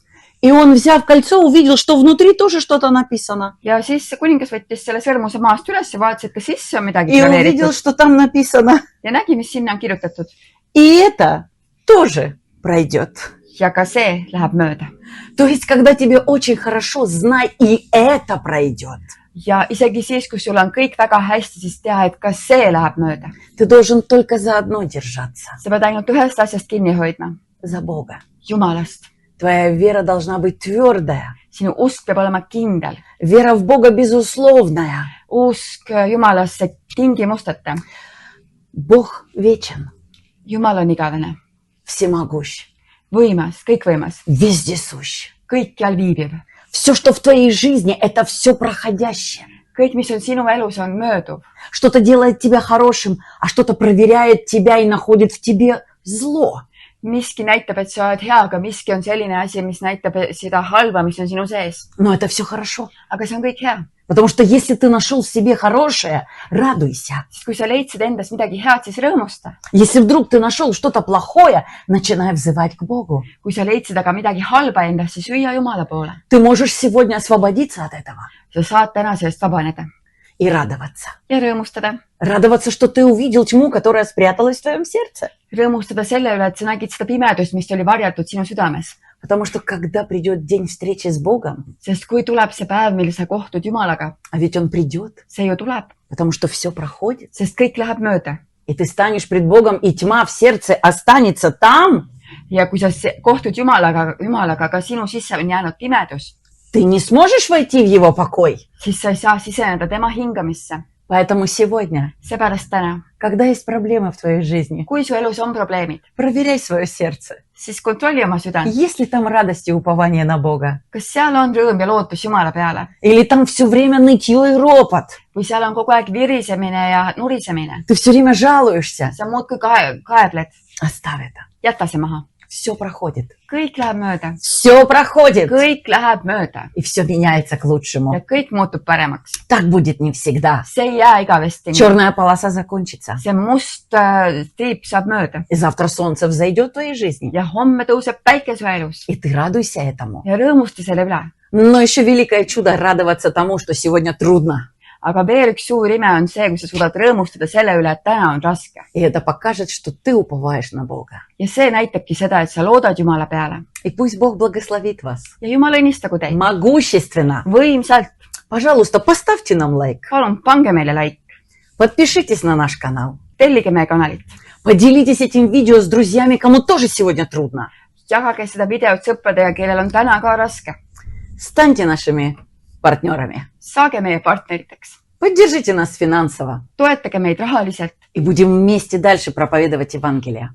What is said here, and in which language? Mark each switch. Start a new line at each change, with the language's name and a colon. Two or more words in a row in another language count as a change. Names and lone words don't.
Russian: И он, взяв кольцо, увидел, что внутри тоже что-то написано.
Estonian: Ja siis kuningas võttis selle sõrmuse maast üles ja vaatas, et kas sisse on midagi
Russian: И увидел,
Estonian: graveeritud.
Russian: что там написано.
Estonian: Ja nägi, mis sinna on kirjutatud.
Russian: И это тоже пройдет.
Estonian: Ja ka see läheb mööda.
Russian: То есть, когда тебе очень хорошо, знай, и это пройдет.
Estonian: Ja isegi siis, kui sul on kõik väga hästi, siis tea, et ka see läheb mööda.
Russian: Ты должен только за одно держаться.
Estonian: Sa pead ainult ühest asjast kinni hoidma.
Russian: За Бога.
Estonian: Jumalast.
Russian: Твоя вера должна быть твердая.
Estonian: Sinu usk peab olema kindel.
Russian: Вера в Бога безусловная.
Estonian: Usk Jumalasse tingimusteta.
Russian: Бог вечен,
Estonian: Jumal on igavene,
Russian: всемогущ,
Estonian: võimas, kõikvõimas,
Russian: вездесущ.
Estonian: kõikjal viibiv.
Russian: Все, что в твоей жизни, это все проходящее.
Estonian: Kõik, mis on sinu elus, on mööduv.
Russian: Что-то делает тебя хорошим, а что-то проверяет тебя и находит в тебе зло.
Estonian: Miski näitab, et sa oled hea, aga miski on selline asi, mis näitab seda halba, mis on sinu sees.
Russian: Но это все хорошо.
Estonian: Aga see on kõik hea.
Russian: Потому что если ты нашел в себе хорошее, радуйся.
Estonian: Sest kui sa leidsid endas midagi head, siis rõõmusta.
Russian: Если вдруг ты нашел что-то плохое, начинай взывать к Богу.
Estonian: Kui sa leidsid aga midagi halba endas, siis hüüa Jumala poole.
Russian: Ты можешь сегодня освободиться от этого
Estonian: Sa saad täna sellest vabaneda
Russian: и радоваться.
Estonian: ja rõõmustada.
Russian: Радоваться, что ты увидел тьму, которая спряталась в твоем сердце.
Estonian: Rõõmustada selle üle, et sa nägid seda pimedust, mis oli varjatud sinu südames.
Russian: Потому что когда придет день встречи с Богом,
Estonian: Sest kui tuleb see päev, mil sa kohtud Jumalaga,
Russian: а ведь Он придет,
Estonian: see ju tuleb,
Russian: потому что все проходит,
Estonian: sest kõik läheb mööda.
Russian: и ты станешь пред Богом, и тьма в сердце останется там,
Estonian: Ja kui sa kohtud Jumalaga, aga sinu sisse on jäänud pimedus,
Russian: ты не сможешь войти в Его покой.
Estonian: siis sa ei saa siseneda tema hingamisse.
Russian: Поэтому сегодня,
Estonian: Seepärast täna,
Russian: когда есть проблемы в твоей жизни,
Estonian: kui su elus on probleemid,
Russian: проверяй свое сердце.
Estonian: siis kontrolli oma südant.
Russian: Есть ли там радость и упование на Бога?
Estonian: Kas seal on rõõm ja lootus Jumala peale?
Russian: Или там все время нытье и ропот?
Estonian: Või seal on kogu aeg virisemine ja nurisemine?
Russian: Ты все время жалуешься?
Estonian: Sa muudkui kaebled.
Russian: Оставь это.
Estonian: Jäta see maha.
Russian: Все проходит.
Estonian: Kõik läheb mööda.
Russian: Все проходит.
Estonian: Kõik läheb mööda.
Russian: И все меняется к лучшему.
Estonian: Ja kõik muutub paremaks.
Russian: Так будет не всегда.
Estonian: See ei jää igavesti.
Russian: Черная полоса закончится.
Estonian: See must triip saab mööda.
Russian: И завтра солнце взойдет в твоей жизни.
Estonian: Ja homme tõuseb päike su elus.
Russian: И ты радуйся этому.
Estonian: Ja rõõmusta selle üle.
Russian: Но еще великое чудо радоваться тому, что сегодня трудно.
Estonian: aga veel üks suur ime on see, kui sa suudad rõõmustada selle üle, et täna on raske.
Russian: И это покажет, что ты уповаешь на Бога.
Estonian: Ja see näitabki seda, et sa loodad Jumala peale.
Russian: И пусть Бог благословит вас.
Estonian: Ja Jumal õnnistagu teid.
Russian: Могущественно.
Estonian: Võimsalt.
Russian: Пожалуйста, поставьте нам лайк.
Estonian: Palun pange meile like.
Russian: Подпишитесь на наш канал.
Estonian: Tellige meie kanalit.
Russian: Поделитесь этим видео с друзьями, кому тоже сегодня трудно.
Estonian: Jagage seda videot sõpradega, kellel on täna ka raske.
Russian: Станьте нашими партнерами.
Estonian: Saage meie partneriteks.
Russian: Поддержите нас финансово.
Estonian: Toetage meid rahaliselt.
Russian: И будем вместе дальше проповедовать Евангелие.